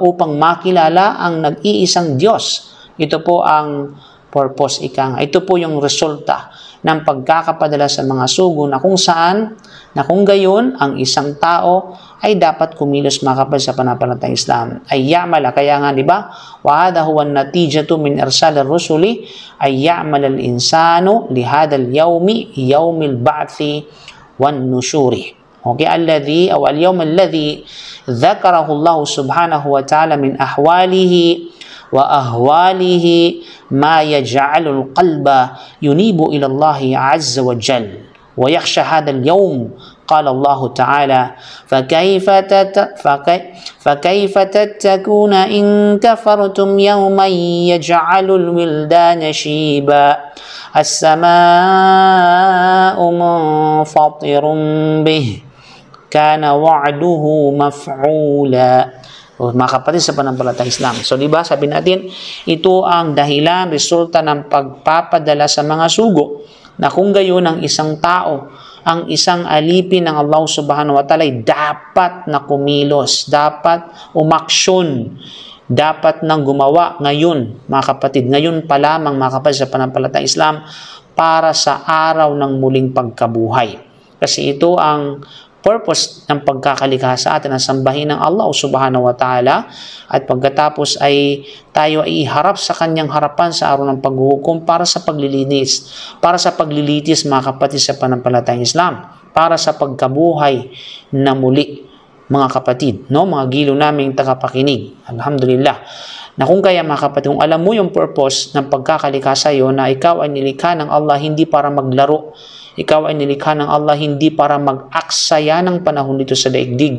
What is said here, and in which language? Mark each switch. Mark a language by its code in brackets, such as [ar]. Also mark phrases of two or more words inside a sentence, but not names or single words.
[tl] Upang makilala ang nag-iisang Diyos. Ito po ang purpose, ika. Ito po yung resulta ng pagkakapadala sa mga sugo na kung saan, na kung gayon, ang isang tao ay dapat kumilos mga kapatid sa pananampalatayang Islam. [ar] أن يعمل, [tl] kaya nga, di ba? [ar] وهذا هو النتيجة من إرسال الرسل أن يعمل الإنسان لهذا اليوم يوم البعث والنشور. Okay, الذي أو اليوم الذي ذكره الله سبحانه وتعالى من أهواله وأهواله ما يجعل القلب ينيب إلى الله عز وجل ويخشى هذا اليوم قال الله تعالى فكيف تتقون إن كفرتم يوما يجعل الولدان شيبا السماء منفطر به كان وعده مفعولا. [tl] Mga kapatid sa pananampalatayang Islam. So, di ba, sabi natin, ito ang dahilan, resulta ng pagpapadala sa mga sugo na kung gayon ang isang tao, ang isang alipin ng Allah [ar] سبحانه وتعالى [tl] ay dapat na kumilos, dapat umaksyon, dapat nang gumawa ngayon, mga kapatid. Ngayon pa lamang, mga kapatid sa pananampalatayang Islam, para sa araw ng muling pagkabuhay. Kasi ito ang purpose ng pagkakalikha sa atin, ang sambahin ng Allah [ar] سبحانه وتعالى, [tl] at pagkatapos ay tayo ay iharap sa kanyang harapan sa araw ng paghuhukom para sa paglilinis, para sa paglilitis, mga kapatid sa pananampalatayang Islam, para sa pagkabuhay na muli, mga kapatid, no? Mga gilo naming tagapakinig, alhamdulillah, na kung kaya, mga kapatid, kung alam mo yung purpose ng pagkakalikha sa iyo, na ikaw ay nilikha ng Allah hindi para maglaro, ikaw ay nilikha ng Allah hindi para mag-aksaya ng panahon dito sa daigdig.